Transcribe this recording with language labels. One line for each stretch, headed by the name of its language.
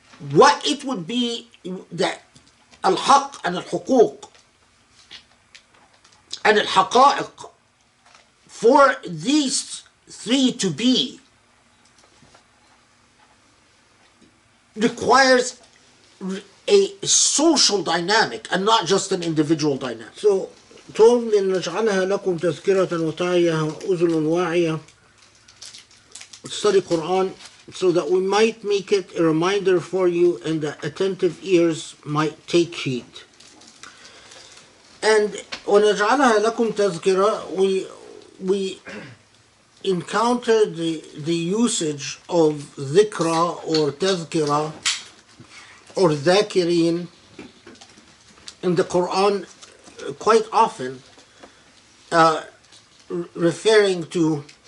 English: What it would be that Al-Haqq and Al-Huquq and Al-Haqa'iq, for these three to be, requires a social dynamic and not just an individual dynamic. So, told
Arabic: لنجعلها لكم تذكرة وتعيها أذن واعية.
English: Study Quran so that we might make it a reminder for you and that attentive ears might take heed. And
Arabic: ونجعلها لكم تذكرة,
English: we encounter the usage of dhikra or tazkira or dhakirin in the Quran quite often, referring to